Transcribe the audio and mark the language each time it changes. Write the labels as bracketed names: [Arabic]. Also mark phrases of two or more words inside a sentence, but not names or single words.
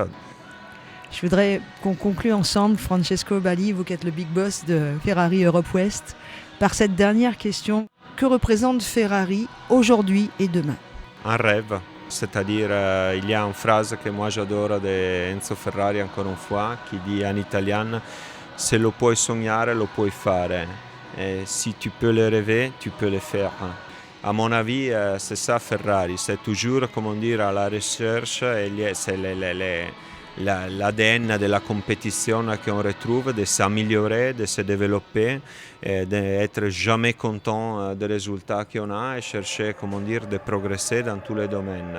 [French] Je voudrais qu'on conclue ensemble, Francesco Bali, vous qui êtes le [English] big boss [French] de Ferrari Europe Ouest, par cette dernière question. Que représente Ferrari aujourd'hui et demain? Un rêve, c'est-à-dire il y a une phrase que moi j'adore de Enzo Ferrari encore une fois, qui dit en italien « [Italian] Se lo puoi sognare, lo puoi fare ». [French] Et si tu peux le rêver, tu peux le faire. À mon avis, c'est ça Ferrari, c'est toujours, comment dire, à la recherche, et c'est l'ADN de la compétition qu'on retrouve, de s'améliorer, de se développer, et d'être jamais content des résultats qu'on a et chercher, comment dire, de progresser dans tous les domaines.